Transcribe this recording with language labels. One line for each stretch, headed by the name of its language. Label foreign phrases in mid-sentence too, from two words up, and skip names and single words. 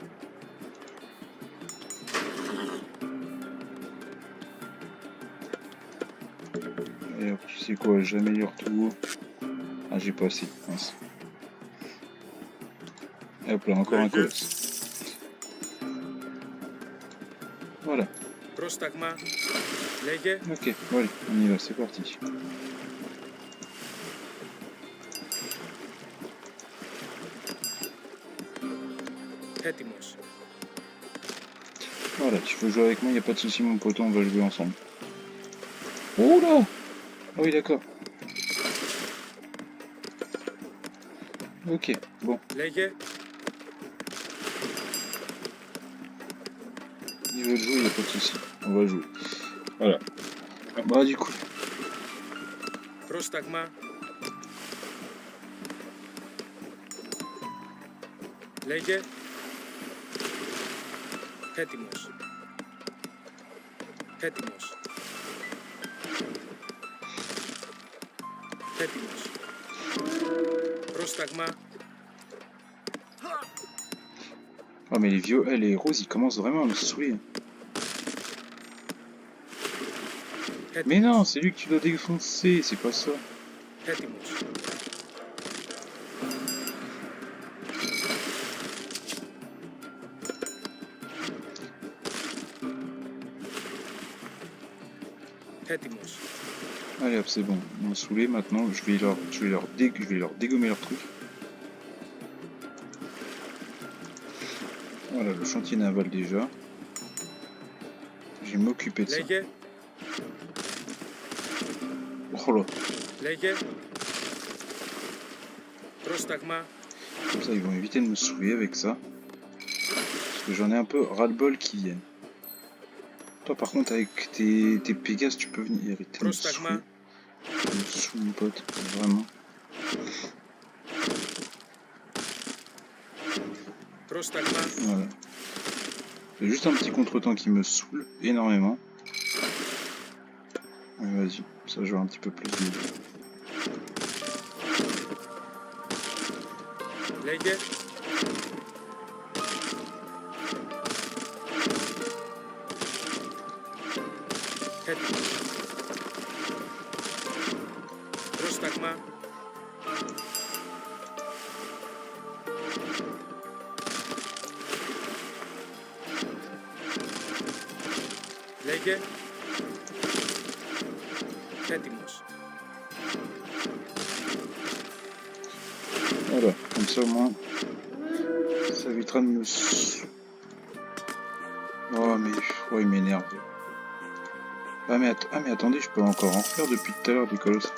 French: Et hop, tu sais quoi, j'améliore tout. Ah, j'ai pas assez. Mince. Et hop là, encore un colosse. Voilà.
Greek: Πρόσταγμα. Λέγε.
French: Ok, bon allez, on y va, c'est parti.
Greek: Έτοιμος.
French: Voilà, tu peux jouer avec moi, y a pas de souci mon poteau, on va jouer ensemble. Oh là! Ah oui, d'accord. Ok, bon,
Greek: Λέγε.
French: ils veulent jouer, y a pas de souci, on va jouer. Voilà. Bah du coup,
Greek: Πρόσταγμα. Λέγε. Έτοιμος. Έτοιμος. Έτοιμος. Πρόσταγμα.
French: oh mais les vieux, les roses, ils commencent vraiment à me saouler. Mais non, c'est lui que tu dois défoncer, c'est pas ça.
Greek: Έτοιμος. Έτοιμος.
French: Allez hop, c'est bon, ils m'ont saoulé, maintenant je vais leur dégommer leur truc. Voilà, le chantier naval déjà. Je vais m'occuper de ça.
Greek: Λέγε.
French: Oh là.
Greek: Λέγε. Πρόσταγμα.
French: Comme ça, ils vont éviter de me saouler avec ça. Parce que j'en ai un peu ras-le-bol qui viennent. Toi, par contre, avec tes Pégases, tu peux venir arrêter de me saouler.
Greek: Πρόσταγμα.
French: Tu me saoules, mon pote. Vraiment.
Greek: Πρόσταγμα.
French: Voilà. C'est juste un petit contretemps qui me saoule énormément. Vas-y, ça je vois un petit peu plus de...
Greek: Λέγε. Έτοιμος. Πρόσταγμα. Λέγε. Έτοιμος.
French: Voilà, comme ça au moins, ça évitera de me... Oh mais, oh, il m'énerve. Ah mais attendez, je peux encore en faire depuis tout à l'heure des colosses.